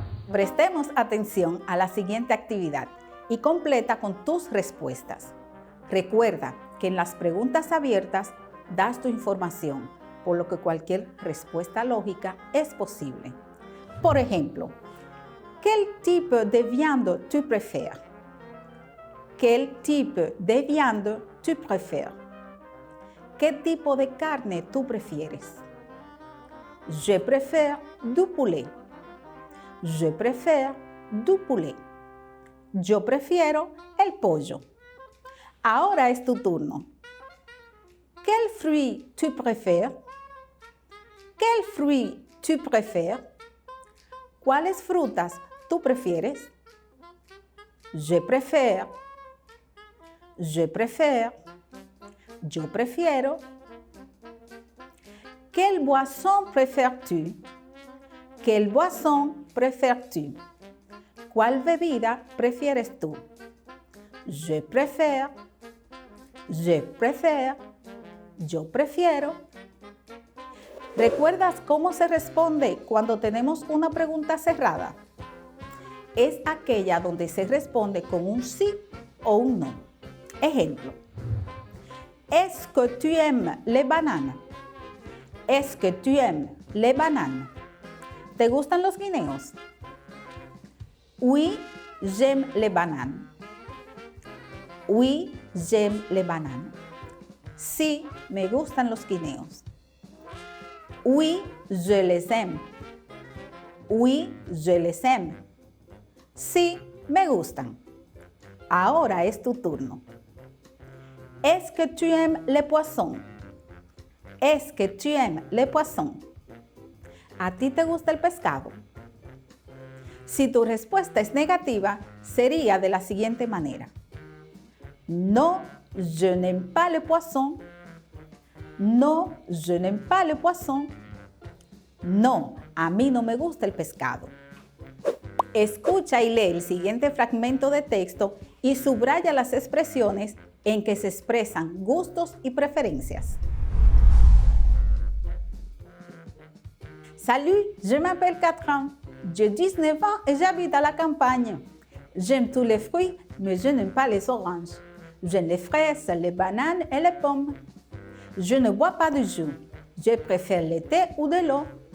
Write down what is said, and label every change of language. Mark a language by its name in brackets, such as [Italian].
[Spanish] Prestemos atención a la siguiente actividad y completa con tus respuestas. Recuerda que en las preguntas abiertas das tu información, por lo que cualquier respuesta lógica es posible. Por ejemplo, [French] ¿quel type de viande tu préfères? ¿Quel type de viande tu préfères? [Spanish] ¿Qué tipo de carne tú prefieres? [French] Je préfère du poulet. Je préfère du poulet. [Spanish] Yo prefiero el pollo. Ahora es tu turno. [French] ¿Quel fruit tu préfères? ¿Quel fruit tu préfères? [Spanish] ¿Cuáles frutas tú prefieres? [French] Je préfère. Je préfère. [Spanish] Yo prefiero. [French] Quelle boisson préfères-tu? Quelle boisson préfères-tu? [Spanish] ¿Cuál bebida prefieres tú? [French] Je préfère. Je préfère. [Spanish] Yo prefiero. ¿Recuerdas cómo se responde cuando tenemos una pregunta cerrada? Es aquella donde se responde con un sí o un no. Ejemplo. [French] Est-ce que tu aimes les bananes? Est-ce que tu aimes les bananes? [Spanish] ¿Te gustan los guineos? [French] Oui, j'aime les bananes. Oui, j'aime les bananes. [Spanish] Sí, me gustan los guineos. [French] Oui, je les aime. Oui, je les aime. [Spanish] Sí, me gustan. Ahora es tu turno. [French] Est-ce que tu aimes les poissons? Est-ce que tu aimes les poissons? [Spanish] ¿A ti te gusta el pescado? Si tu respuesta es negativa, sería de la siguiente manera. [French] Non, je n'aime pas le poisson. Non, je n'aime pas le poisson. [Spanish] No, a mí no me gusta el pescado. Escucha y lee el siguiente fragmento de texto y subraya las expresiones en que se expresan gustos y preferencias. [French] Salut, je m'appelle Catherine. J'ai 19 ans et j'habite à la campagne. J'aime tous les fruits, mais je n'aime pas les oranges. J'aime les fraises, les bananes et les pommes. Je ne bois pas de jus. Je préfère le thé ou de l'eau.